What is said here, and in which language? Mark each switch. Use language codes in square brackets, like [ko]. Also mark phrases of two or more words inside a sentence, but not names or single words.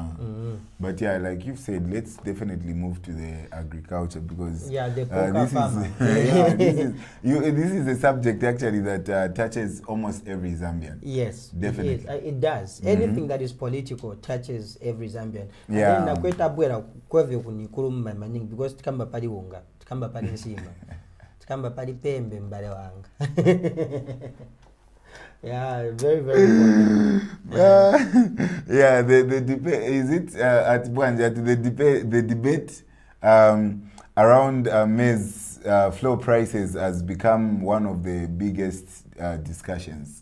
[en] But yeah, like you've said, let's definitely move to the agriculture, because this is a subject actually that touches almost every Zambian. Yes, definitely. It does. Anything that is political touches every Zambian. Yeah. And then because [ny] tikamba pali unga, tikamba pali nsima, tikamba pali pembe mbale wanga. [en] Yeah, very, very important. Yeah, the debate, is it at Bwanja, the debate around maize flour prices has become one of the biggest discussions.